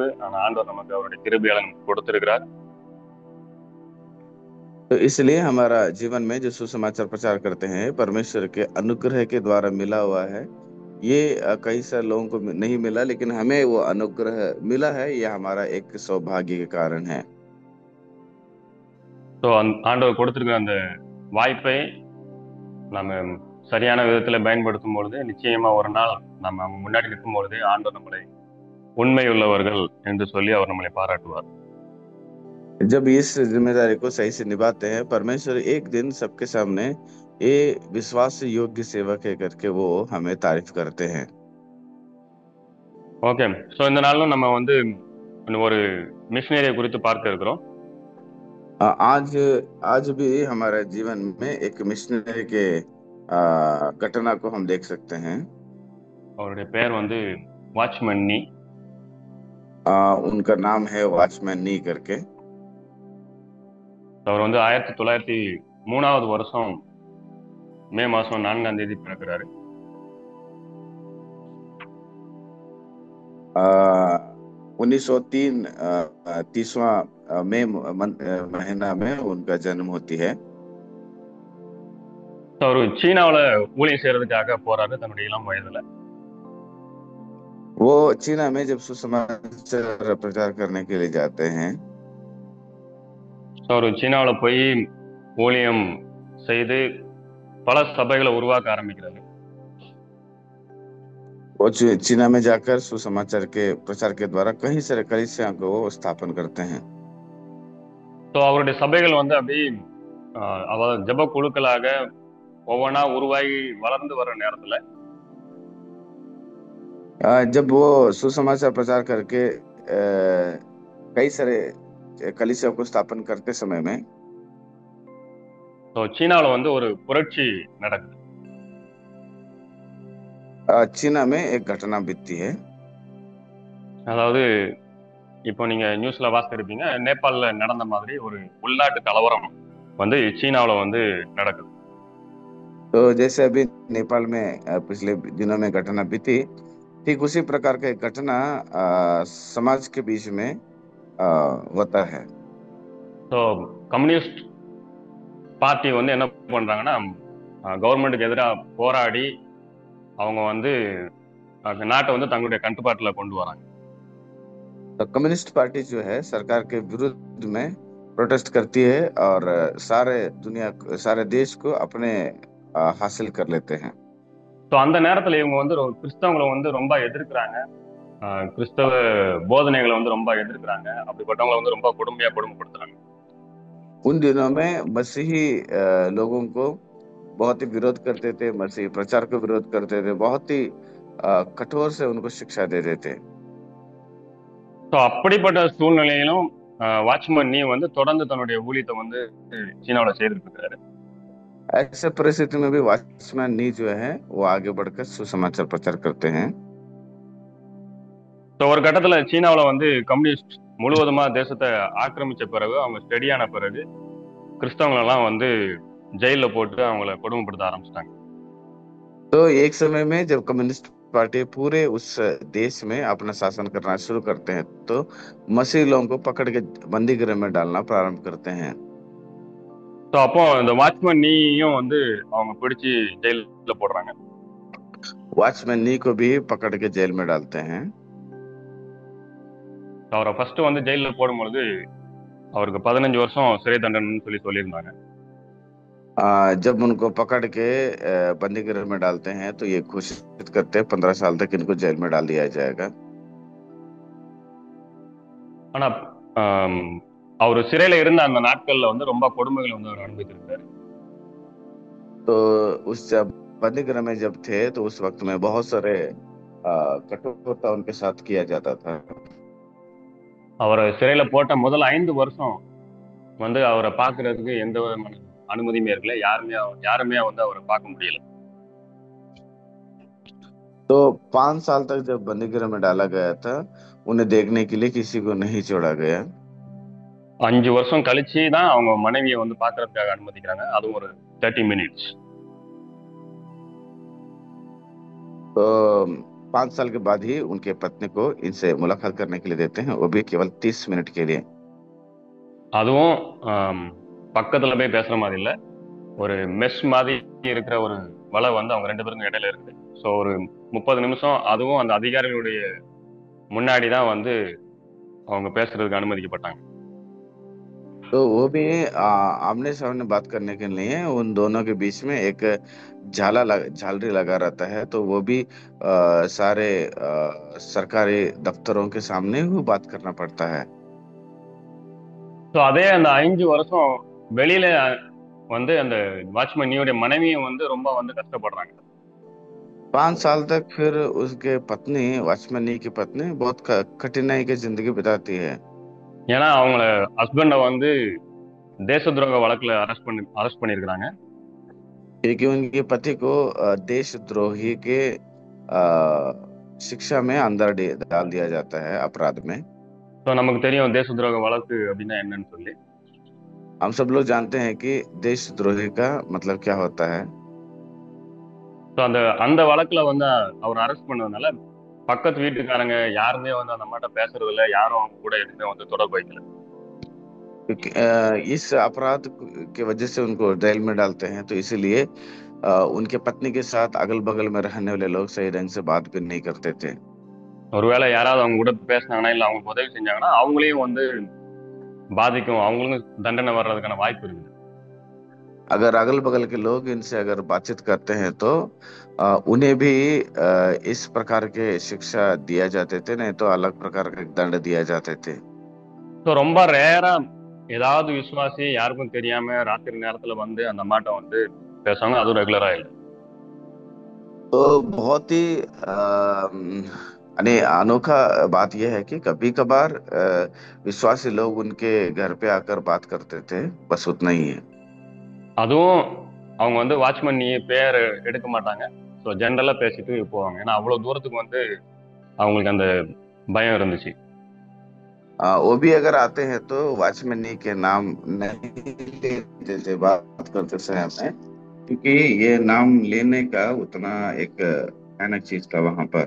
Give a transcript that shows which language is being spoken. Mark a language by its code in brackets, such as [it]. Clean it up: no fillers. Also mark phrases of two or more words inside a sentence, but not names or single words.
[ta] ஆனால் ஆண்டவர் நமக்கு அவருடைய கிருபையால நமக்கு கொடுத்திருக்கிறார். [hi] तो इसलिए हमारा जीवन में जो सुसमाचार प्रचार करते हैं परमेश्वर के अनुग्रह के द्वारा मिला हुआ है। ये कई सारे लोगों को नहीं मिला, लेकिन हमें वो अनुग्रह मिला है। ये हमारा एक सौभाग्य के कारण है। [ta] ஸோ ஆண்டவர் கொடுத்திருக்கிற அந்த வாய்ப்பை நம்ம சரியான விதத்துல பயன்படுத்தும் பொழுது நிச்சயமா ஒரு நாள் நம்ம அவங்க முன்னாடி நிற்கும் பொழுது ஆண்டவர் நம்மளை உண்மையுள்ளவர்கள் என்று சொல்லி அவர் நம்மளை பாராட்டுவார். [hi] जब इस जिम्मेदारी को सही से निभाते हैं, परमेश्वर एक दिन सबके सामने ये विश्वास योग्य सेवक है करके वो हमें तारीफ करते हैं। [ta] ஓகே. ஸோ இந்த நாளும் நம்ம வந்து ஒரு மிஷினரியை குறித்து பார்க்க இருக்கிறோம். [hi] आज आज भी हमारे जीवन में एक मिशनरी के घटना को हम देख सकते हैं। [ta] அவருடைய பெயர் வந்து வாட்ச்மேன் நீ. [hi] उनका नाम है वॉचमैन नी करके। [ta] அவர் வந்து 1903வது வருஷம் மே மாசம் 4ஆம் தேதி பிறக்கிறாரு. [hi] 1903 30वां महीना में उनका जन्म होती है। [ta] அவர் சீனாவுல ஊழியம் செய்யறதுக்காக போறாரு தன்னுடைய இளம் வயதுல. [hi] वो चीना में जब सुसमाचार प्रचार करने के लिए जाते हैं, [ta] அவர் சீனாவுல போய் ஊழியம் செய்து பல சபைகளை உருவாக்க ஆரம்பிக்கிறாரு. [hi] वो चीना में जाकर सुसमाचार के प्रचार के द्वारा कई सारे कलीसिया को वो स्थापन करते हैं। [ta] ஸோ அவருடைய சபைகள் வந்து அப்படி அதாவது ஜெப குழுக்களாக ஒவ்வொன்றா உருவாகி வளர்ந்து வர நேரத்துல [hi] जब वो सुसमाचार प्रचार करके कई सारे कलीसिया को स्थापन करते समय में [ta] ஸோ சீனாவில் வந்து ஒரு புரட்சி நடக்குது. [hi] चीना में एक घटना बीतती है। [ta] அதாவது இப்போ நீங்க நியூஸ்ல வாசித்திருப்பீங்க, நேபாளில் நடந்த மாதிரி ஒரு உள்நாட்டு கலவரம் வந்து சீனாவில் வந்து நடக்குது. [hi] तो जैसे अभी नेपाल में पिछले दिनों में घटना बीती, ठीक उसी प्रकार का एक घटना समाज के बीच में होता है। [ta] ஸோ கம்யூனிஸ்ட் பார்ட்டி வந்து என்ன பண்றாங்கன்னா, கவர்மெண்ட்டுக்கு எதிராக போராடி அவங்க வந்து நாட்டை வந்து தங்களுடைய கட்டுப்பாட்டில் கொண்டு வராங்க. [hi] तो कम्युनिस्ट पार्टी जो है सरकार के विरुद्ध में प्रोटेस्ट करती है और सारे देश को अपने हासिल कर लेते हैं। [ta] ஸோ அந்த நேரத்தில் இவங்க வந்து கிறிஸ்தவங்களை வந்து ரொம்ப எதிர்க்கிறாங்க, கிறிஸ்தவ போதனைகளை வந்து ரொம்ப எதிர்க்கிறாங்க, அப்படிப்பட்டவங்களை வந்து ரொம்ப கொடுமைப்படுத்துறாங்க. [hi] उन दिनों में मसीही लोगों को बहुत ही विरोध करते थे, मसीही प्रचार को विरोध करते थे, बहुत ही कठोर से उनको शिक्षा देते थे। [ta] ஸோ அப்படிப்பட்ட சூழ்நிலையிலும் வாட்ச்மேன் நீ வந்து தொடர்ந்து தன்னுடைய ஊழியத்தை வந்து சீனாவில் செய்துட்டு இருக்கிறாரு. [hi] ऐसे परिस्थिति में भी वॉचमैन नी जो है वो आगे बढ़कर सुसमाचार प्रचार करते हैं। [ta] ஸோ ஒரு கட்டத்துல சீனாவில் வந்து கம்யூனிஸ்ட் முழுவதுமா தேசத்தை ஆக்கிரமிச்ச பிறகு, அவங்க ஸ்டெடியான பிறகு கிறிஸ்தவங்களெல்லாம் வந்து ஜெயில போட்டு அவங்கள கொடுமைப்படுத்த ஆரம்பிச்சிட்டாங்க. [hi] तो एक समय में जब कम्युनिस्ट पार्टी पूरे उस देश में अपना शासन करना शुरू करते हैं, तो मसीही लोगों को पकड़ के बंदी गृह में डालना प्रारंभ करते हैं। [ta] ஸோ அப்போ இந்த வாட்ச்மேன் நீயும் வந்து அவங்க பிடிச்சி ஜெயில போடுறாங்க. [hi] वॉचमैन नी को भी पकड़ के जेल में डालते हैं। [ta] அவரை ஃபர்ஸ்ட் வந்து ஜெயில போடும்பொழுது அவருக்கு 15 வருஷம் சிறை தண்டனைன்னு சொல்லியிருந்தாங்க. [hi] जब उनको पकड़ के बंदी गृह में डालते हैं तो ये घोषित करते हैं 15 साल तक इनको जेल में डाल दिया जाएगा। [ta] ஆனா அவர் சிறையில இருந்த அந்த நாட்கள்ல வந்து ரொம்ப கொடுமைகளை வந்து அவர் அனுபவித்திருக்காரு. [hi] तो उस जब बंदी गृह में जब थे तो उस वक्त में बहुत सारे कठोरता उनके साथ किया जाता था। [ta] அவரை சிறையில போட்ட முதல் 5 வருஷம் வந்து அவரை பார்க்கறதுக்கு எந்த விதமான அனுமதியுமே இருக்கல, யாருமே வந்து அவரை பார்க்க முடியல. [hi] तो 5 साल तक जब बंदी गृह में डाला गया था, उन्हें देखने के लिए किसी को नहीं छोड़ा गया। [ta] 5 வருஷம் கழிச்சு தான் அவங்க மனைவியை வந்து பார்க்கறதுக்காக அனுமதிக்கிறாங்க, அதுவும் ஒரு 30 minutes. [hi] तो 5 साल के बाद ही उनके पत्नी को इनसे मुलाकात करने के लिए देते हैं, वो भी केवल 30 मिनट के लिए। [ta] அதுவும் பக்கத்துல போய் பேசுற மாதிரி இல்ல, ஒரு மெஸ் மாதிரி இருக்கிற ஒரு வலை வந்து அவங்க 2 பேருக்கும் இடையில இருக்குது. ஸோ ஒரு 30 நிமிஷம் அதுவும் அந்த அதிகாரிகளுடைய முன்னாடி தான் வந்து அவங்க பேசுறதுக்கு அனுமதிக்கப்பட்டாங்க. [hi] तो वो भी आमने सामने बात करने के लिए उन दोनों के बीच में एक झालरी लगा रहता है, तो वो भी सारे सरकारी दफ्तरों के सामने वो बात करना पड़ता है। [ta] ஸோ அதே அந்த 5 வருஷம் வெளியில வந்து அந்த வாட்ச்மேனியோட மனைவியும் வந்து ரொம்ப வந்து கஷ்டப்படுறாங்க. [hi] 5 साल तक फिर उसके पत्नी, वॉचमैन की पत्नी बहुत कठिनाई की जिंदगी बिताती है। [ta] ஏன்னா அவங்கள ஹஸ்பண்டை வந்து தேச துரோக வழக்குல அரெஸ்ட் பண்ணியிருக்கிறாங்க. [hi] क्योंकि उनके पति को देशद्रोही के शिक्षा में अंदर डाल दिया जाता है, अपराध में। [ta] ஸோ நமக்கு தெரியும் தேச துரோக வழக்கு அப்படின்னா என்னன்னு சொல்லி. [hi] हम सब लोग जानते हैं कि देशद्रोही का मतलब क्या होता है। [ta] ஸோ அந்த அந்த வழக்குல வந்து அவர் அரெஸ்ட் பண்ணதுனால பக்கத்து வீட்டுக்காரங்க யாருமே வந்து அந்த அம்மாட்ட பேசுறது இல்லை, யாரும் அவங்க கூட எதுவுமே வந்து தொடர்பு வைக்கல. [hi] क्योंकि इस अपराध की वजह से उनको जेल में डालते हैं, तो इसीलिए उनके पत्नी के साथ अगल बगल में रहने वाले लोग सही ढंग से बात भी नहीं करते थे। [ta] ஒருவேளை யாராவது அவங்க கூட பேசினாங்கன்னா இல்லை அவங்களுக்கு உதவி செஞ்சாங்கன்னா அவங்களையும் வந்து பாதிக்கும், அவங்களுக்கும் தண்டனை வர்றதுக்கான வாய்ப்பு இருக்குது. [hi] अगर अगल बगल के लोग इनसे अगर बातचीत करते हैं तो उन्हें भी इस प्रकार के शिक्षा दिया जाते थे, नहीं तो अलग प्रकार के दंड दिया जाते थे। [ta] ஸோ ரொம்ப ரேரா ஏதாவது விசுவாசி யாருக்கும் தெரியாம ராத்திரி நேரத்துல வந்து அந்த அம்மாட்ட வந்து பேசுவாங்க, அதுவும் ரெகுலரா இல்லை. [hi] तो बहुत ही अनोखा बात यह है कि कभी कभार विश्वासी लोग उनके घर पे आकर बात करते थे, बस उतना ही है। [ta] அதுவும் அவங்க வந்து வாட்ச்மேன் நீ பேர் எடுக்க மாட்டாங்க. ஸோ ஜென்ரலா பேசிட்டு போவாங்க, ஏன்னா அவ்வளவு தூரத்துக்கு வந்து அவங்களுக்கு அந்த பயம் இருந்துச்சு. [hi] वो भी अगर आते हैं तो वॉचमैन के नाम नहीं लेते थे बात करते समय में, क्योंकि ये नाम लेने का उतना एक भयानक चीज था वहां पर।